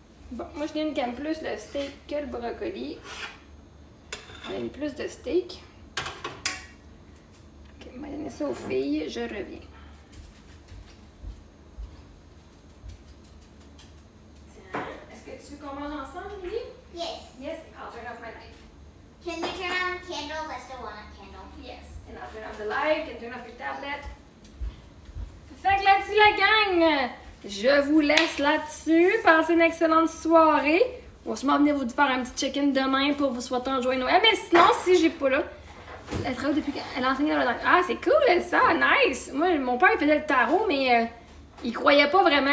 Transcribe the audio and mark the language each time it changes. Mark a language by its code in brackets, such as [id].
[fr] Bon, moi je gagne quand même plus le steak que le brocoli. On aime plus de steak. Ok, on va donner ça aux filles, je reviens. Tiens, est-ce que tu veux qu'on mange ensemble, Lily? [en] Yes. Yes, I'll turn off my light. Can we turn on a candle? I still want a candle. Now turn off the light, can turn off your tablet. [fr] Fait que là-dessus, la gang, je vous laisse là-dessus. Passez une excellente soirée. On va sûrement venir vous faire un petit check-in demain pour vous souhaiter un joyeux Noël. Mais sinon, si j'ai pas là, elle travaille depuis qu'elle enseignait dans le... Ah, c'est cool, ça, nice! Moi, mon père, il faisait le tarot, mais il croyait pas vraiment.